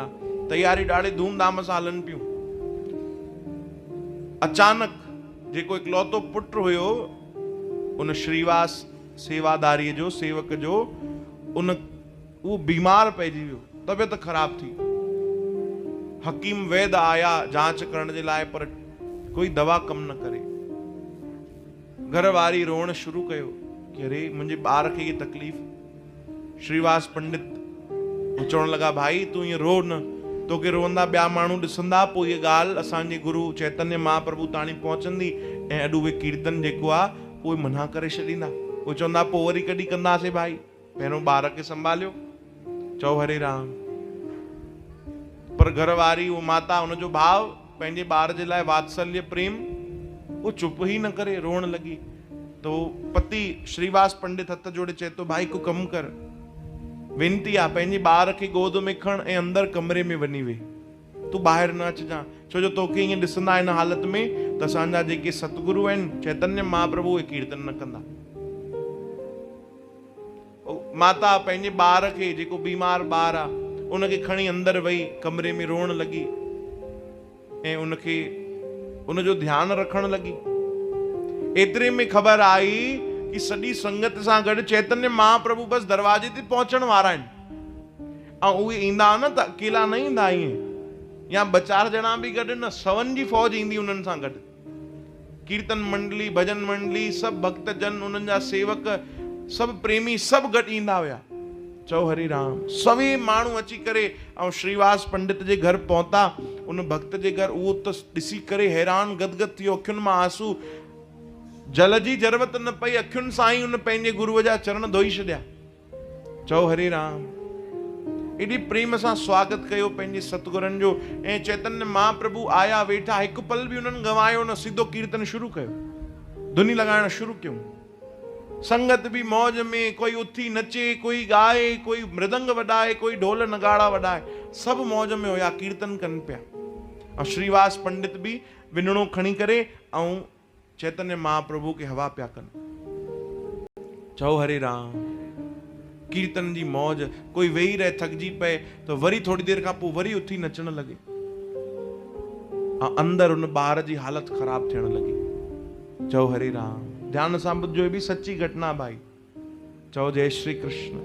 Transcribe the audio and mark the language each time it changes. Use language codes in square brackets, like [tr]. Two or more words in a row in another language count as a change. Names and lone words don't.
[sd] तैयारी ॾाढे धूमधाम सां हलनि पियूं। अचानक जेको इकलौतो पुट हुयो, उन श्रीवास सेवादारीअ जो, सेवक जो, उहो बीमार पइजी वियो, तबियत ख़राब थी। हकीम वैद आया जांच करण जे लाइ, पर कोई दवा कम न करे। घर वारी रोअण शुरू कयो कि अरे मुंहिंजे ॿार खे ये तकलीफ़। श्रीवास पंडित चवण लॻा, भाई तूं ईअं रो न, तोखे रोअंदा ॿिया माण्हू ॾिसंदा, पोइ इहा ॻाल्हि असांजे गुरु चैतन्य महाप्रभु ताणी पहुचंदी ऐं अॼु उहे कीर्तन जेको आहे उहे मना करे छॾींदा। उहे चवंदा पोइ वरी कॾहिं कंदासीं भाई, पहिरियों ॿार खे संभालियो। चओ हरे राम। पर घर वारी, वो माता, उनजो भाव पंहिंजे ॿार जे लाइ वात्सल्य प्रेम, वो चुप ही न करे, रोअण लॻी। तो पति श्रीवास पंडित हथ जोड़े चए तो, भाई को कम कर, वेनती आहे, पंहिंजे ॿार खे गोद में खण ऐं अंदर कमरे में वञी वेह, तूं ॿाहिरि न अचिजांइ, छो जो तोखे ईअं ॾिसंदा हिन हालत में त असांजा जेके सतगुरु आहिनि चैतन्य महाप्रभु, उहे कीर्तन न कंदा। माता पंहिंजे ॿार खे, जेको बीमार ॿार आहे, उनखे खणी अंदर वही कमरे में रोअण लॻी ऐं उनखे उनजो ध्यानु रखण लॻी। एतिरे में ख़बर आई कि सॼी संगत सां गॾु चैतन्य महाप्रभु बस दरवाजे ते पहुचण वारा आहिनि, ऐं उहे ईंदा न त अकेला न ईंदा, ईअं या ॿ चारि ॼणा बि गॾु न, 100 जी फौज ईंदी उन्हनि सां गॾु। कीर्तन मंडली, भजन मंडली, सभु भक्तजन, उन्हनि जा सेवक, सभु प्रेमी, सभु गॾु ईंदा हुया। चओ हरे राम। सभई माण्हू अची करे ऐं श्रीवास पंडित जे घर पहुता। उन भक्त जे घर उहो त ॾिसी करे हैरान गदगद थियो, अखियुनि मां आंसू, जल जी ज़रूरत न पई, अखियुनि सां ई उन पंहिंजे गुरुअ जा चरण धोई छॾिया। चओ हरे राम। एॾी प्रेम सां स्वागत कयो पंहिंजे सतगुरनि जो। ऐं चैतन्य महाप्रभु आया, वेठा, हिकु पल बि उन्हनि गवायो न, सिधो कीर्तन शुरू कयो, धुनी लॻाइण शुरू कयूं। संगत भी मौज में, कोई उथी नचे, कोई गाए, कोई मृदंग वॼाए, कोई ढोल नगाड़ा वॼाए, सभु मौज में हुया, कीर्तन कनि पिया। और श्रीवास पंडित भी विनणो खणी करे ऐं चैतन्य महाप्रभु के हवा पिया कनि। चओ हरे राम। कीर्तन जी मौज, कोई वेही रहे थकजी पए तो वरी थोड़ी देर खां पोइ वरी उथी नचण लॻे। अंदर उन ॿार जी हालत ख़राब थियण लॻी। चओ हरे राम। ध्यान सां ॿुधजो, [hi] ये भी सच्ची घटना [sd] भाई। चओ जय श्री कृष्ण।